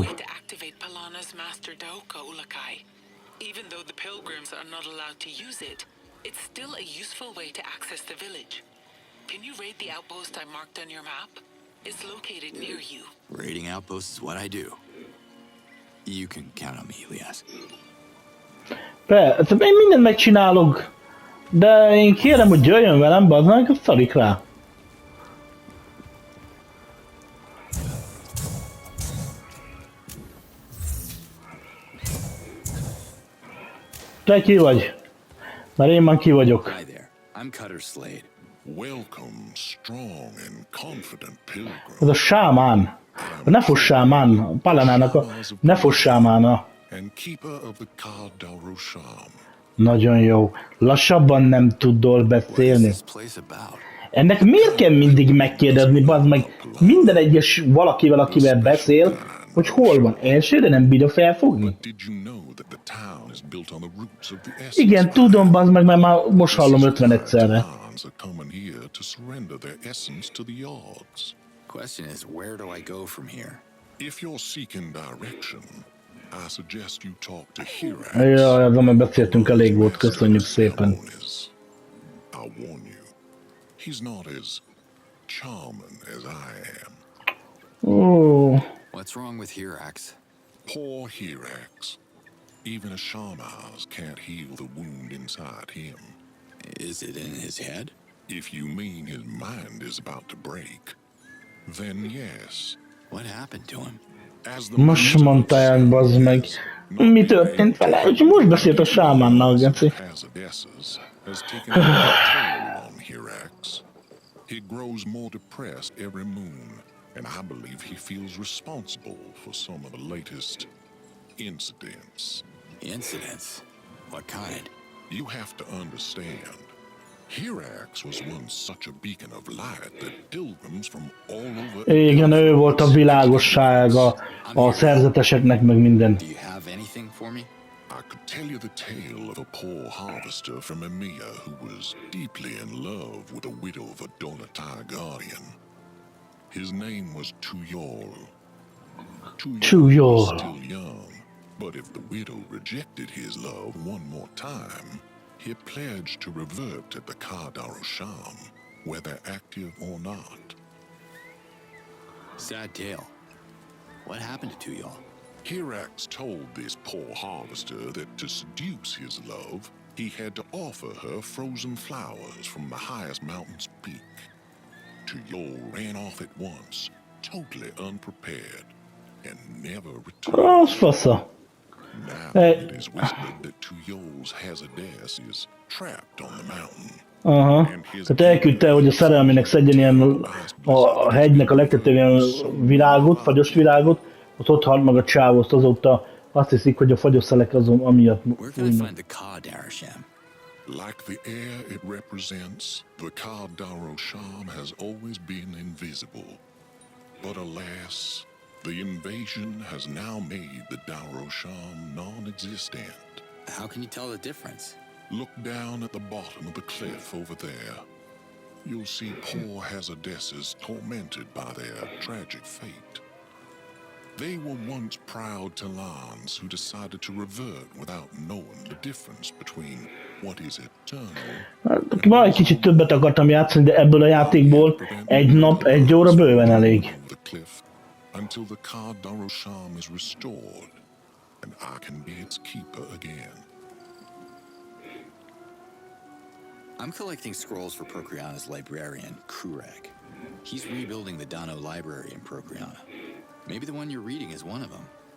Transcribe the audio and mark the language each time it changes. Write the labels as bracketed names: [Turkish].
[English] Way to activate Palana's master Daoka, Ulakai. Even though the pilgrims are not allowed to use it, it's still a useful way to access the village. Can you raid the outpost I marked on your map? It's located near you. Raiding outposts is what I do. You can count on me, Elias. [Hungarian] Persze, én mindent megcsinálok, de én kérem, hogy jöjjön velem, bazd meg, azt szarik rá. Te ki vagy? Mert én már ki vagyok. [English] Hi there. I'm Cutter Slade. Welcome, strong and confident pilgrim. [Hungarian] Ez a sámán. Ne foss sámán. Palanának a... Ne foss sámána. [English] And keeper of the Ka Darusham. [Hungarian] Nagyon jó. Lassabban nem tudol [English] What is [Hungarian] beszélni. [English] this place about? [Hungarian] Ennek miért kell mindig megkérdezni, bazd meg, minden egyes valakivel, akivel beszél, hogy hol van? Elsőre nem bírja felfogni? [English] Did you know that the town is built on the roots of the essence? [Hungarian] Igen, tudom, bazd meg, mert már most hallom 50 egyszerre. [English] Titans are coming here to surrender their essence to the Yards. Question is, where do I go from here? If you're seeking direction, I suggest you talk to Hirax. [Hungarian] Jaj, azon már beszéltünk, elég volt, köszönjük szépen. [English] I'll warn you, he's not as charming as I am. Ó, What's wrong with Hirax? Poor Hirax. Even a Shamaz can't heal the wound inside him. Is it in his head? If you mean his mind is about to break, then yes. What happened to him? As the [Hungarian] most mondta el, bazd meg. Mi történt vele? És most beszélt a sámánnal, geci. [English] Hazardesses has taken a toll on Hirax. He grows more depressed every moon, and I believe he feels responsible for some of the latest incidents. Incidents? What kind? You have to understand, Hirax was once such a beacon of light that pilgrims from all over... [Hungarian] Igen, ő volt a világossága a szerzeteseknek, meg minden. [English] Do you have anything for me? I could tell you the tale of a poor harvester from Emia who was deeply in love with a widow of a Donatai guardian. His name was Tuyol. Tuyol. Was still young, but if the widow rejected his love one more time, he pledged to revert to the Ka Darusham, whether active or not. Sad tale. What happened to Tuyol? Hirax told this poor harvester that to seduce his love, he had to offer her frozen flowers from the highest mountain's peak. Tuyol ran off at once, totally unprepared, and never returned. [Hungarian] Az fasza. [English] Now it is whispered that Tuyol's hazardess is trapped on the mountain. Aha. [Hungarian] Tehát elküldte, hogy a szerelmének szedjen ilyen a hegynek a legtetőbb ilyen virágot, fagyos virágot, ott halt meg a csávózt, azóta azt hiszik, hogy a fagyos szelek azon amiatt [English] Where can I [Hungarian] fújnak. [English] find the Ka Darusham? Like the air it represents, the Ka Darusham has always been invisible. But alas, the invasion has now made the Darusham non-existent. How can you tell the difference? Look down at the bottom of the cliff over there. You'll see poor hazardesses tormented by their tragic fate. They were once proud Talans who decided to revert without knowing the difference between what is eternal. [Hungarian] Már egy kicsit többet akartam játszani, de ebből a játékból egy nap, egy óra bőven elég. [English] The cliff until the Ka Darusham is restored, and I can be its keeper again. I'm collecting scrolls for Procreana's librarian, Kurag. He's rebuilding the Dano library in Procreana. Maybe the one you're reading is one of them.